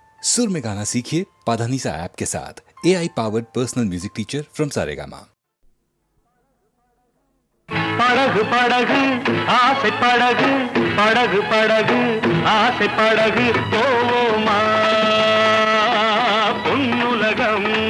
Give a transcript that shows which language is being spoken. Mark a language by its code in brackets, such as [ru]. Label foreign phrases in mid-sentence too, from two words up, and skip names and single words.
[hi] सुर में गाना सीखिए पाधानीसा ऐप के साथ [en] AI powered personal music teacher from [hi] सारेगामा। [ta] படகு படகு ஆசை படகு படகு படகு ஆசை படகு போவோமா பொன்னுலகம்.